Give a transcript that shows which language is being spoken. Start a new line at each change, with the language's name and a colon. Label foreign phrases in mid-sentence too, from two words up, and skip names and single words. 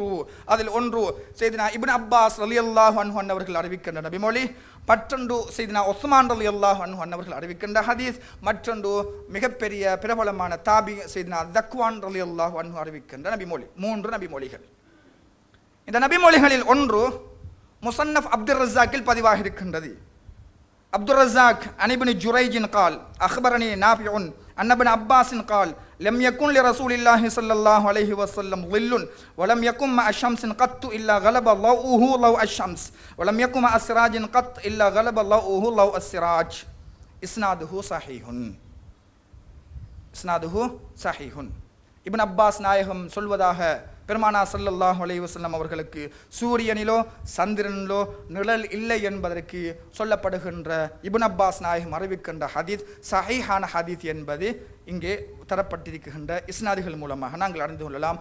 Tamil: அதில் ஒன்று சையதுனா இப்னு அப்பாஸ்
Arabic: رضي الله عنه
Tamil: அவர்கள் அறிவிக்கின்ற நபிமொழி, மற்றொன்று சையதுனா உஸ்மான்
Arabic: رضي الله عنه
Tamil: அவர்கள் அறிவிக்கின்ற ஹதீஸ், மற்றொன்று மிகப்பெரிய பிரபலமான தாபி சையதுனா தக்வான்
Arabic: رضي الله عنه
Tamil: அறிவிக்கின்ற நபிமொழி. 3 நபிமொழிகள். இந்த நபிமொழிகளில் ஒன்று முஸன்னஃப் அப்துர் ரஸாக்கில் பதிவாகி இருக்கின்றது.
Arabic: عبد الرزاق عن ابن جريج قال اخبرني نافع ان ابن عباس قال لم يكن لرسول الله صلى الله عليه وسلم ظل ولم يكن مع الشمس قط الا غلب ضوءه ضوء الشمس ولم يكن مع السراج قط الا غلب ضوءه ضوء السراج. اسناده صحيح.
Tamil: இப்னு அப்பாஸ் நாயகம் சொல்வதாக பெருமானா
Arabic: صلى الله عليه وسلم
Tamil: அவர்களுக்கு சூரியனிலோ சந்திரனிலோ நிழல் இல்லை என்பதற்கு சொல்லப்படுகின்ற இப்னு அப்பாஸ் நாயகம் அறிவிக்கின்ற ஹதீஸ் சஹீஹான ஹதீஸ் என்பது இங்கே தரப்பட்டிருக்கின்ற இஸ்னாதுகள் மூலமாக நாங்கள் அறிந்து கொள்ளலாம்.